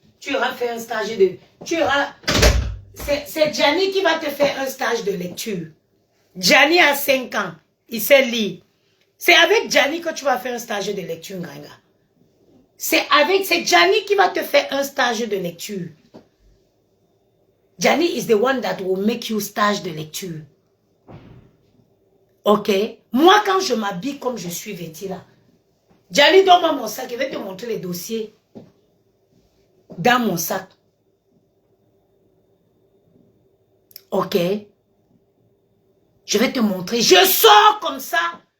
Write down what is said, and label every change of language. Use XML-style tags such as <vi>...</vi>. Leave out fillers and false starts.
<fr>Tu auras fait un stage de... C'est Gianni qui va te faire un stage de lecture. Gianni a 5 ans. Il sait lire. C'est avec Gianni que tu vas faire un stage de lecture, Nganga. C'est Gianni qui va te faire un stage de lecture.</fr> <en>Gianni is the one that will make you</en> <fr>stage de lecture. Ok? Moi, quand je m'habille comme je suis vêtue là, Gianni, donne-moi mon sac. Je vais te montrer les dossiers dans mon sac. Ok? Je vais te montrer. Je sors comme ça.</fr>